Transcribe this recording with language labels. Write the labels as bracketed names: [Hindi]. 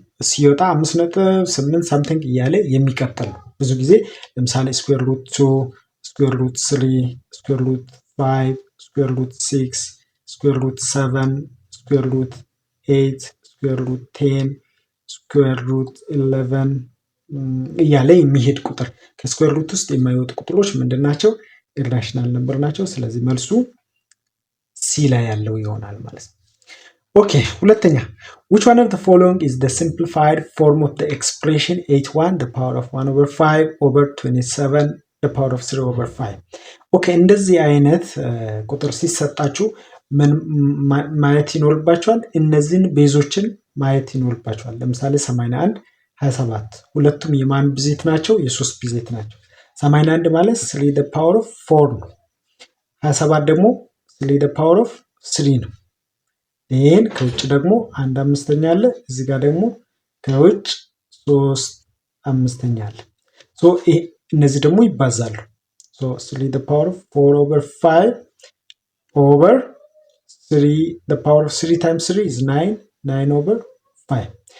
[Amharic] ሲወጣ 5.8 ሳምቲንግ እያለ የሚቀጥል ነው። ብዙ ጊዜ ለምሳሌ ስኩዌር ሩት 2 ስኩዌር ሩት 3 ስኩዌር ሩት 5 ስኩዌር ሩት 6 ስኩዌር ሩት 7 ስኩዌር ሩት 8 ስኩዌር ሩት 10 ስኩዌር ሩት 11 እያለ የሚሄድ ቁጥር ከስኩዌር ሩት ውስጥ የማይወጡ ቁጥሮች ምንድናቸው? ኢራሽናል ነምበር ናቸው። ስለዚህ መልሱ ሲ ላይ ያለው ይሆናል ማለት ነው። ኦኬ ሁለተኛ [English] which one of the following is the simplified form of the expression 81 the power of 1 over 5 over 27 the power of 3 over 5? [Amharic] ኦኬ እንደዚህ አይነት ቁጥር ሲሰጣችሁ ምን ማየት ይኖርባችኋል? እነዚህን ቤዞችን ማየት ይኖርባችኋል። ለምሳሌ 81 27 ሁለቱም የማን ብዜት ናቸው? የሶስት ብዜት ናቸው። 81 ማለት [English] 3 the power of 4 [Amharic] ነው። 27 ደግሞ [English] 3 the power of 3 [Amharic] ነው። ይሄን ከውጭ ደግሞ 1/5 አለ። እዚህ ጋር ደግሞ ከውጭ 3/5 አለ። እነዚህ ደግሞ ይባዛሉ። [English] 3 the power of 4 over 5 over 3 the power of 3 times 3 is 9 over 5.